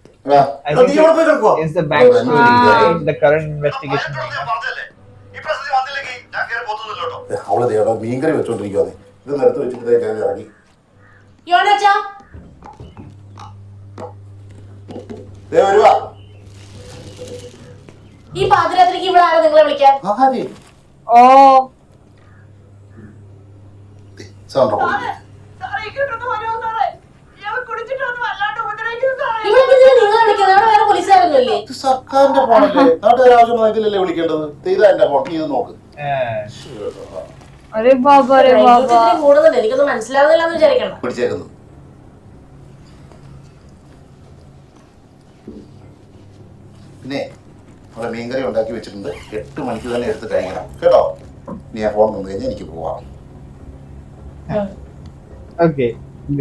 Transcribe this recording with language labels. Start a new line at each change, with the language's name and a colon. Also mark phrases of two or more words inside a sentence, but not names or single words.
English: I think it's the backstory behind the current investigation.
Malayalam: അവള് ദേടാ മീൻകറി വെച്ചോണ്ടിരിക്കുവാന്നേ. ഇത് നിരത്ത് വെച്ചിട്ട് ഞാൻ ഇറങ്ങി. യോണച്ചാ വരുവാ. ഈ പാതിരാത്രിക്ക് ഇവിടെ ആരാ നിങ്ങളെ വിളിക്കാൻ? Oh. ഇവിടെ നിങ്ങളെ വിളിക്കുന്നത് അവിടെ വേറെ പോലീസുകാരൊന്നുമില്ലേ? സർക്കാരിന്റെ ഫോണല്ലേ, നാട്ടുകാർ ആവശ്യമായിട്ടില്ലല്ലേ വിളിക്കേണ്ടത്. ചെയ്താ എന്റെ ഫോൺ ഇത് നോക്ക്.
Hindi: अरे बाबा अरे बाबा
Malayalam: ഇതിന് കൂടുതൽ എനിക്കൊന്നും മനസ്സിലാവുന്നില്ല എന്ന് വിചാരിക്കണം. പിടിച്ചേക്കുന്നു. പിന്നെ അവിടെ മീൻകറി ഉണ്ടാക്കി വെച്ചിട്ടുണ്ട്. 8 മണിക്ക് തന്നെ എടുത്ത് കഴിക്കണം കേട്ടോ. നീ ആ ഫോൺ വന്നു കഴിഞ്ഞാൽ എനിക്ക് പോവാം.
English: Okay, go.